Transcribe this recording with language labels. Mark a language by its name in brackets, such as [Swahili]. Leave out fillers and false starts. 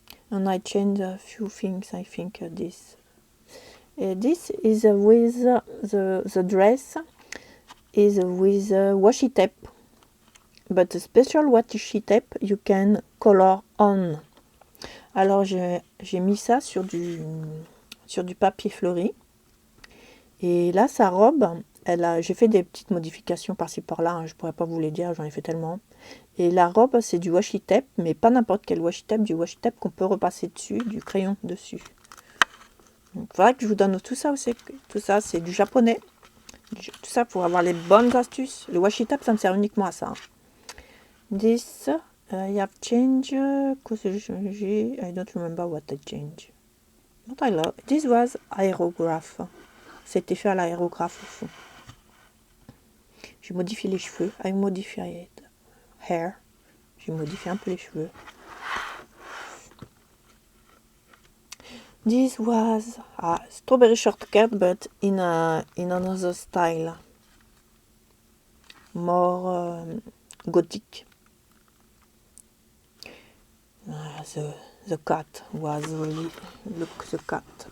[English] And I changed a few things. I think this. This is with the dress. Is with washi tape. But the special washi tape you can color on. [French] Alors j'ai mis ça sur du papier fleuri. Et là sa robe, j'ai fait des petites modifications par-ci par-là, hein, je pourrais pas vous les dire, j'en ai fait tellement. Et la robe c'est du washi tape, mais pas n'importe quel washi tape, du washi tape qu'on peut repasser dessus, du crayon dessus. Donc il faudrait que je vous donne tout ça aussi. Tout ça c'est du japonais. Tout ça pour avoir les bonnes astuces. Le washi tape ça me sert uniquement à ça. [English] Hein. This I have changed. I don't remember what I changed. But I love. This was aérographe. [French] C'était fait à l'aérographe au fond. J'ai modifié les cheveux. [English] I modified hair. [French] J'ai modifié un peu les cheveux. [English] This was a strawberry shortcut, but in another style, more gothic. The cat was really, look the cat.